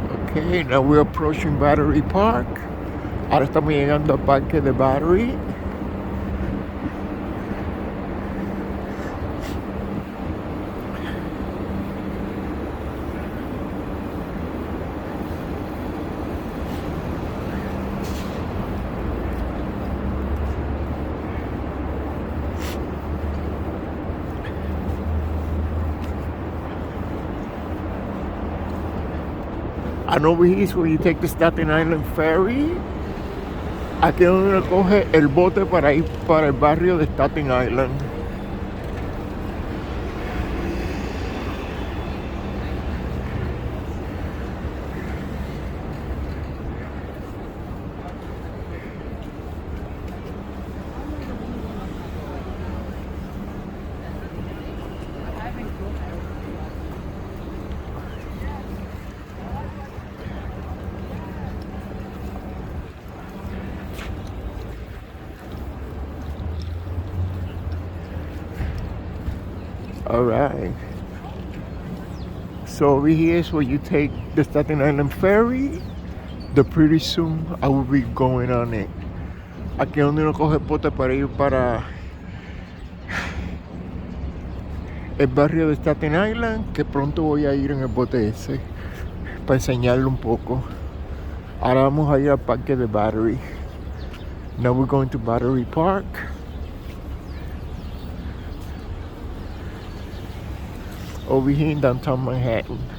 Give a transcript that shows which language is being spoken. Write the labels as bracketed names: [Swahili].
[English] Okay, now we're approaching Battery Park. [Spanish] Ahora estamos llegando al Parque de Battery. [English] And over here is where you take the Staten Island Ferry. [Spanish] Aquí es donde uno coge el bote para ir para el barrio de Staten Island. [English] All right. So over here is where you take the Staten Island Ferry. Pretty soon I will be going on it. [Spanish] Aquí es donde uno coge el bote para ir para el barrio de Staten Island, que pronto voy a ir en el bote ese para enseñarle un poco. Ahora vamos a ir al Parque de Battery. [English] Now we're going to Battery Park. over here in downtown Manhattan.